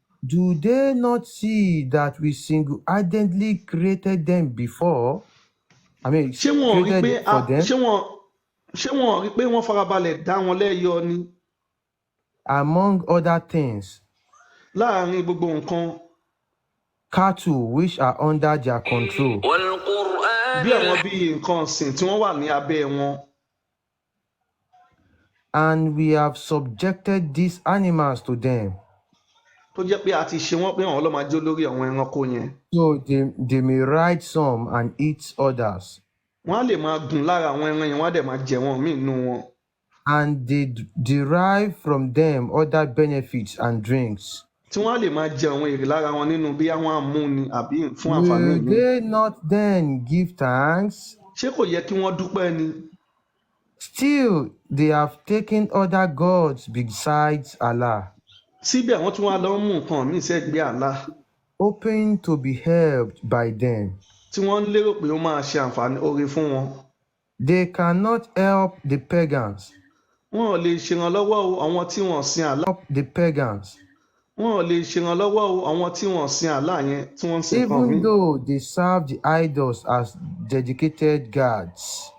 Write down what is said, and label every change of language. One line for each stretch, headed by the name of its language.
English: Do they not see that we single-handedly created them before? I mean,
Yoruba: ṣé wọn rí
English: created for them?
Yoruba: ṣé wọn rí pé wọ́n farabalẹ̀ dá wọn lẹ́yọ ni?
English: Among other things.
Yoruba: Láàárín gbogbo nǹkan.
English: Cattle which are under their control.
Yoruba: Bí àwọn bí nǹkan ọ̀sìn tí wọ́n wà ní abẹ́ wọn.
English: And we have subjected these animals to them.
Yoruba: Tó jẹ́ pé a ti ṣe wọ́n pé àwọn ló máa jẹ́ olórí àwọn ẹranko yẹn.
English: So they may ride some and eat others.
Yoruba: Wọ́n á lè máa gùn lára àwọn ẹran yẹn wọ́n á dẹ̀ máa jẹ wọ́n míì nínú wọn.
English: And they derive from them other benefits and drinks.
Yoruba: Tí wọ́n á lè máa jẹ àwọn èrè lára wọn nínú bí àwọn amúni àbí fún àǹfààní ìlú.
English: Will they not then give thanks?
Yoruba: Ṣé kò yẹ kí wọ́n dúpẹ́ ni?
English: Still, they have taken other gods besides Allah.
Yoruba: Síbẹ̀ wọ́n tún wá lọ mú nǹkan míì sẹ́gbẹ̀ẹ́ Allah.
English: Hoping to be helped by them.
Yoruba: Tí wọ́n lérò pé ó máa ṣe àǹfààní oore fún wọn.
English: They cannot help the pagans.
Yoruba: Wọn ò lè ṣèrànlọ́wọ́ àwọn tí wọ́n sin Allah.
English: Help the pagans.
Yoruba: Wọn ò lè ṣèrànlọ́wọ́ àwọn tí wọ́n sin Allah yẹn tí wọ́n sin kan mí.
English: Even though they serve the idols as dedicated gods.